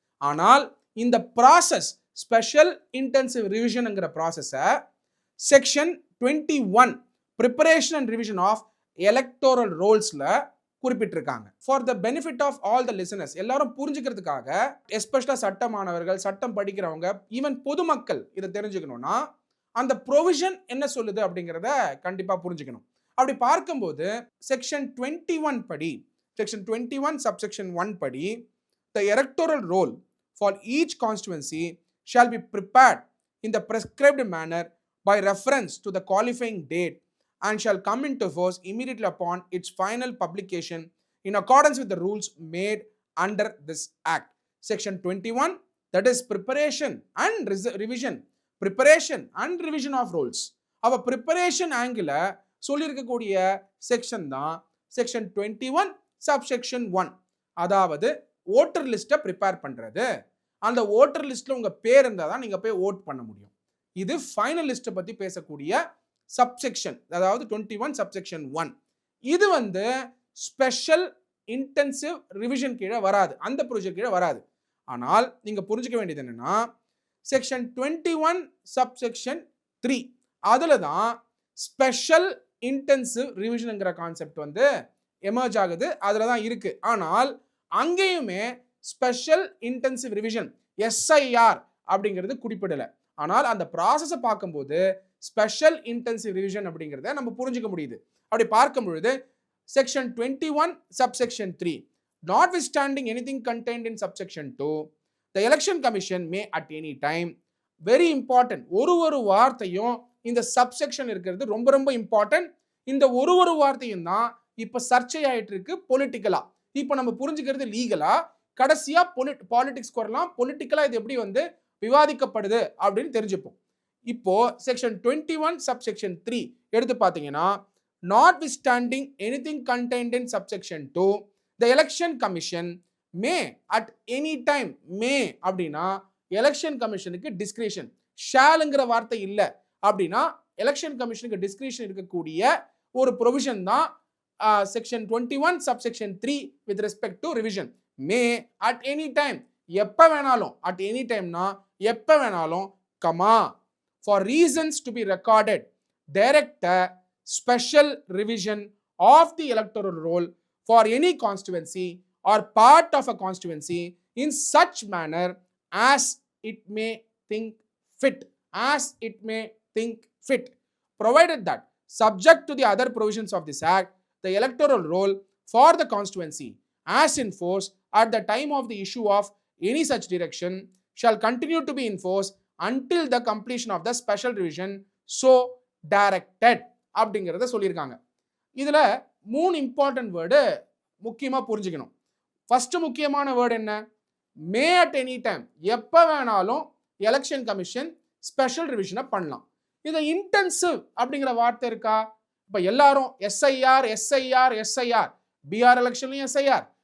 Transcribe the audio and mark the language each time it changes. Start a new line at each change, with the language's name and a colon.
Tamil: ஆனால் இந்த process special intensive ரிவிஷனுங்கிற ப்ராசஸை section 21 preparation and revision of electoral ரோல்ஸ்ல குறிப்பிட்டிருக்காங்க. For the benefit of all the listeners, எல்லாரும் புரிஞ்சுக்கிறதுக்காக, எஸ்பெஷலா சட்டமானவர்கள், சட்டம் படிக்கிறவங்க, ஈவன் பொதுமக்கள் இதை தெரிஞ்சுக்கணும்னா அந்த ப்ரொவிஷன் என்ன சொல்லுது அப்படிங்கிறத கண்டிப்பா புரிஞ்சுக்கணும். அப்படி பார்க்கும்போது செக்ஷன் 21 படி, செக்ஷன் 21 சப்செக்ஷன் 1 படி,
English: the electoral roll for each constituency shall be prepared in the prescribed manner by reference to the qualifying date and shall come into force immediately upon its final publication in accordance with the rules made under this act. Section 21, that is preparation and revision, preparation and revision of rules. our preparation angle
Tamil: சொல்லியிருக்கக்கூடிய section தான் section 21 subsection 1. அதாவது voter லிஸ்ட்டை prepare பண்ணுறது. அந்த voter லிஸ்ட்டில் உங்கள் பேர் இருந்தால் தான் நீங்கள் போய் ஓட் பண்ண முடியும். இது ஃபைனல் லிஸ்ட்டை பற்றி பேசக்கூடிய சப்செக்ஷன், அதாவது 21 சப்செக்ஷன் 1. இது ஸ்பெஷல் இன்டென்சிவ் ரிவிஷன் கீழே வராது, அந்த ப்ரொசீஜர் கீழே வராது. ஆனால் நீங்கள் புரிஞ்சுக்க வேண்டியது என்னென்னா செக்ஷன் 21 சப்செக்ஷன் 3 அதில் தான் ஸ்பெஷல் இன்டென்சிவ் ரிவிஷனுங்கிற கான்செப்ட் எமர்ஜ் ஆகுது, அதில் தான் இருக்கு. ஆனால் அங்கேயுமே ஸ்பெஷல் இன்டென்சிவ் ரிவிஷன் எஸ்ஐஆர் அப்படிங்கிறது குறிப்பிடலை. ஆனால் அந்த ப்ராசஸை பார்க்கும்போது ஸ்பெஷல் இன்டென்சிவ் ரிவிஷன் அப்படிங்கிறத நம்ம புரிஞ்சுக்க முடியுது.
English: அப்படி பார்க்கும் பொழுது section 21 subsection 3, notwithstanding anything contained in subsection 2, the election commission may at any time, very important,
Tamil: ஒரு வார்த்தையும் இந்த சப்செக்ஷன் இருக்கிறது ரொம்ப ரொம்ப இம்பார்ட்டன்ட். இந்த ஒரு வார்த்தையும் தான் இப்போ சர்ச்சையாயிட்டு இருக்கு பொலிட்டிக்கலா. இப்போ நம்ம புரிஞ்சுக்கிறது லீகலா, கடைசியா பாலிடிக்ஸ் வரலாம், பொலிட்டிக்கலா இது எப்படி விவாதிக்கப்படுது அப்படின்னு தெரிஞ்சுப்போம். இப்போ செக்ஷன் 21 சப்செக்ஷன் 3 எடுத்து பார்த்தீங்கன்னா,
English: notwithstanding anything contained in subsection 2, the election commission may at any time,
Tamil: may அப்படின்னா எலெக்ஷன் கமிஷனுக்கு டிஸ்கிரிஷன், ஷாலுங்கிற வார்த்தை இல்லை அப்படின்னா எலெக்ஷன் கமிஷனுக்கு டிஸ்கிரிஷன் இருக்கக்கூடிய ஒரு ப்ரொவிஷன் தான் section 21 subsection 3 with respect to revision.
English: may at any time,
Tamil: எப்போ வேணாலும்,
English: at any டைம்னா எப்போ வேணாலும், comma, for reasons to be recorded, direct special revision of the electoral roll for any constituency or part of a constituency in such manner as it may think fit, as it may think fit, provided that subject to the other provisions of this act, the electoral roll for the constituency as in force at the time of the issue of any such direction shall continue to be in force until the completion of the special revision so directed
Tamil: அப்படிங்கிறத சொல்லியிருக்காங்க. இதில் 3 important word முக்கியமாக புரிஞ்சுக்கணும். First முக்கியமான word என்ன? மே at any time, எப்போ வேணாலும் election commission special ரிவிஷனை பண்ணலாம். இது இன்டென்சிவ் அப்படிங்கிற வார்த்தை இருக்கா? இப்போ எல்லாரும் SIR SIR SIR, PR எலெக்ஷன்லையும் SIR.